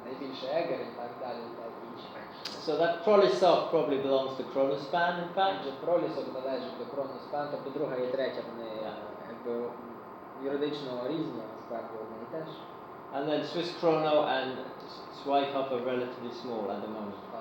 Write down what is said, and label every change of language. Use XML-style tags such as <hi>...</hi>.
<uk>Найбільше Егер і так далі, і так інші.</uk> <en>So that Prolisoc probably belongs to Kronospan, in fact.</en> <uk>Отже, Пролісок належить до Кроноспан, тобто друга і третя вони якби юридично різні, а насправді одне і те ж.</uk> <en>And then Swiss Chrono and Schweighofer are relatively small at the moment.</en>